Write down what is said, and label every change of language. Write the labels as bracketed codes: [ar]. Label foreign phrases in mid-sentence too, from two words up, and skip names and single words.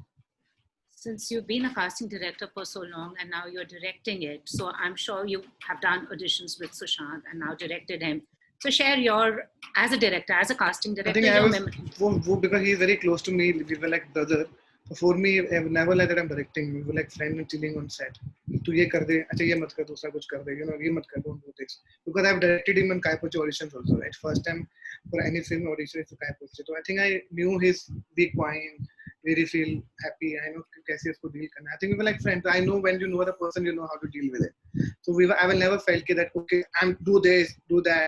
[en] Since you've been a casting director for so long and now you're directing it, so I'm sure you have done auditions with Sushant and now directed him. So share as a director, as a casting director. I think because he's very close to me, we were like brother. So for me, I have never like that I'm directing. We were like friends and chilling on set. [hi] तू ये कर दे, अच्छा ये मत कर, दूसरा कुछ कर दे, ये मत कर, [en] don't do this. Because I've directed him in Kai Poche auditions also, right? First time for any film audition is for Kai Poche. So I think I knew his weak point, where he feel happy. I know [hi] कैसे उसको deal करना. [en] I think we were like friends. I know when you know the person, you know how to deal with it. So I will never felt that, okay, do this, do that.